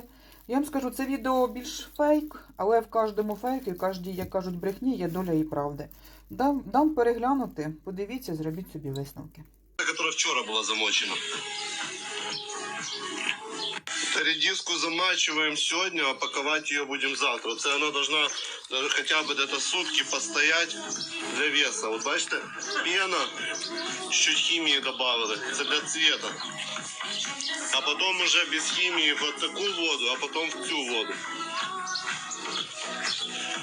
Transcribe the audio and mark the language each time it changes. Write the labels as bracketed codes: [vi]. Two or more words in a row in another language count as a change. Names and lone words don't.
[uk] Я вам скажу, це відео більш фейк, але в кожному фейку, в кожній, як кажуть, брехні є доля і правди. Дам переглянути, подивіться, зробіть собі висновки. Яка вчора була замочена. [ru] Редиску замачиваем сегодня, а паковать ее будем завтра. Це она должна даже хотя бы где-то сутки постоять для веса. Вот бачите, пена, чуть химии добавили, це для цвета. А потом уже без химии в таку воду, а потом в цю воду.